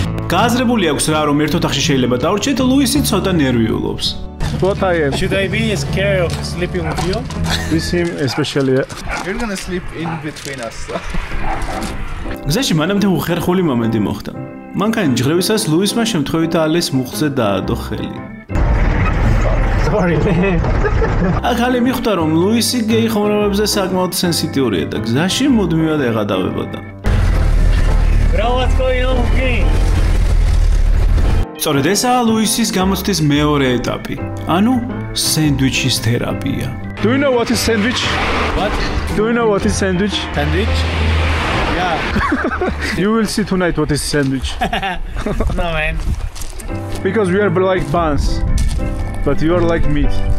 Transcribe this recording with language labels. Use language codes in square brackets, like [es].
[ka] გააზრებული აქვს რა, რომ ერთ ოთახში შეიძლება დავრჩეთ, ლუისი ცოტა ნერვიულობს. [en] What I am? Should I be scared of sleeping with you? With him especially. You're gonna sleep in between us. [ka] გზაში მანამდე უხერხული მომენტი მოხდა. მანქანის ჯღრევისას ლუისმა შემთხვევით ალეს მუხზე დაადო ხელი. [en] Sorry, man. [ka] ახალი მიხვდა, რომ ლუისი გეი ხომრაბებზე საკმაოდ სენსიტიურია და გზაში მუდმივად ეღადავებოდა. [en] Bro, what's going on with me? [ka] სწორედ ესაა ლუისის გამოცდის მეორე ეტაპი, ანუ სენდვიჩის თერაპია. [en] Do you know what is sandwich? What? Do you know what is sandwich? Sandwich? Yeah. You will see tonight what is sandwich. No, man. Because we are like buns, but you are like meat.